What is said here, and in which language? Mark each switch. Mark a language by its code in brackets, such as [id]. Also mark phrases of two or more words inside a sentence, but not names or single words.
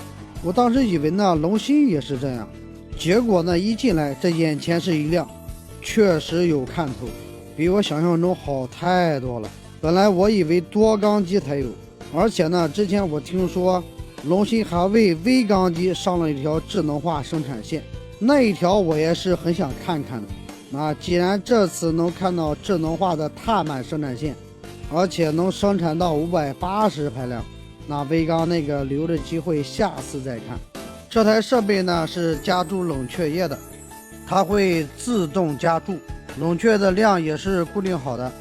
[zh] 我當時以為呢，龍芯也是這樣，結果呢，一進來這眼前是一亮，確實有看頭，比我想象中好太多了。本來我以為多缸機才有，而且呢，之前我聽說龍芯還為微缸機上了一條智能化生產線，那一條我也是很想看看的。那既然這次能看到智能化的踏板生產線，而且能生產到580排量，那微缸那個留着機会下次再看。這台設備呢是加注冷卻液的，它會自動加注，冷卻的量也是固定好的。